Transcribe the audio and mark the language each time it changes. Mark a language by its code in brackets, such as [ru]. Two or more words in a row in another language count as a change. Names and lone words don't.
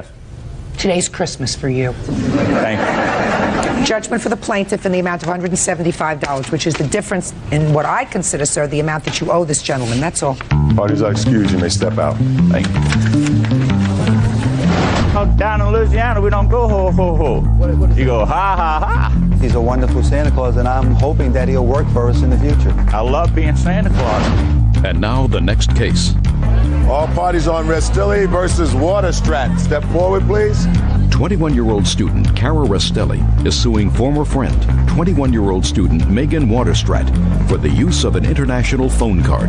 [en] today's Christmas for you. Thank you. Judgment for the plaintiff in the amount of $175, which is the difference in what I consider, sir, the amount that you owe this gentleman. That's all. Parties are excused. You may step out. Thank you. Down in Louisiana, we don't go ho, ho, ho. You go ha, ha, ha. He's a wonderful Santa Claus, and I'm hoping that he'll work for us in the future. I love being Santa Claus. And now the next case. All parties on Restelli versus Waterstrat. Step forward, please. 21-year-old student Cara Restelli is suing former friend, 21-year-old student Megan Waterstrat, for the use of an international phone card.